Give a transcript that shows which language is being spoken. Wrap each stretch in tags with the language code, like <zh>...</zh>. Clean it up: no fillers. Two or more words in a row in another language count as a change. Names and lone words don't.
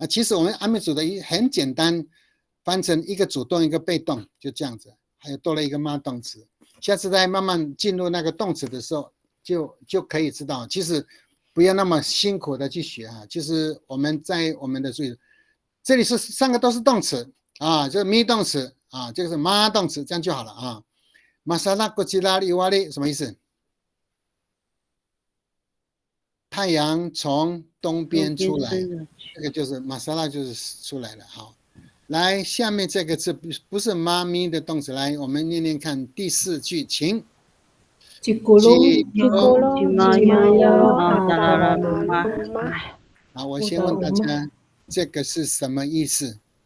<zh>其实我们阿美族的很简单，翻成一个主动一个被动，就这样子，还有多了一个妈动词。下次再慢慢进入那个动词的时候，就可以知道，其实不要那么辛苦的去学啊。其实我们在我们的注意，这里是3个都是动词啊，就是 me 动词啊，这个是妈动词，这样就好了啊。</zh> <ami>masala gojila iwali</ami> <zh>什么意思？太阳从东边出来，这个就是 masala 就是出来了。好，来下面这个字不是妈咪的动词，来我们念念看第4句，请。好，我先问大家，这个是什么意思？</zh>